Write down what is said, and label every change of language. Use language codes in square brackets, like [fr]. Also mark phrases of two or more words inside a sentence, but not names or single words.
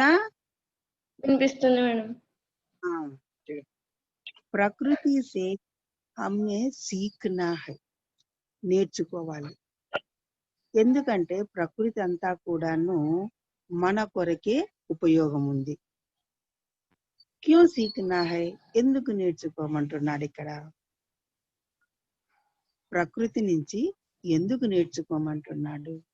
[te] వినిపిస్తుంది మేడం. [hi] प्रकृति से हमने सीखना है, [te] నేర్చుకోవాలి. ఎందుకంటే ప్రకృతి అంతా కూడాను మన కొరకే ఉపయోగం ఉంది. [hi] क्यों सीखना है, [te] ఎందుకు నేర్చుకోమంటున్నాడు ఇక్కడ? ప్రకృతి నుంచి ఎందుకు నేర్చుకోమంటున్నాడు?